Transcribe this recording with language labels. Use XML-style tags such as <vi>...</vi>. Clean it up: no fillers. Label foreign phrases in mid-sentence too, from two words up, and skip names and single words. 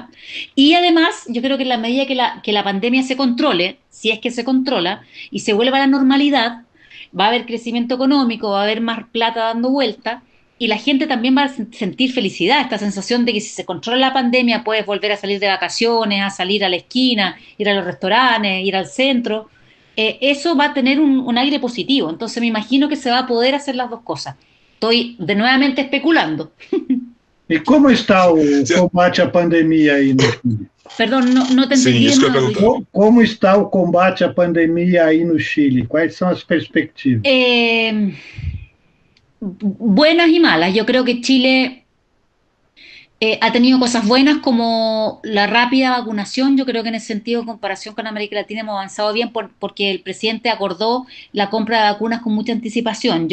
<es>Y además, yo creo que en la medida que la pandemia se controle, si es que se controla, y se vuelva a la normalidad, va a haber crecimiento económico, va a haber más plata dando vuelta, y la gente también va a sentir felicidad, esta sensación de que si se controla la pandemia puedes volver a salir de vacaciones, a salir a la esquina, ir a los restaurantes, ir al centro. Eso va a tener un aire positivo. Entonces me imagino que se va a poder hacer las dos cosas. Estoy nuevamente especulando.</es> <pt>E como está o combate à pandemia aí no Chile?</pt> <es>Perdón, no te entendí.</es> <pt>Sim, isso que eu pergunto. Como está o combate à pandemia aí no Chile? Quais são as perspectivas?</pt> <es>Buenas y malas. Yo creo que Chile ha tenido cosas buenas como la rápida vacunación. Yo creo que en ese sentido, en comparación con América Latina, hemos avanzado bien porque el presidente acordó la compra de vacunas con mucha anticipación.</es>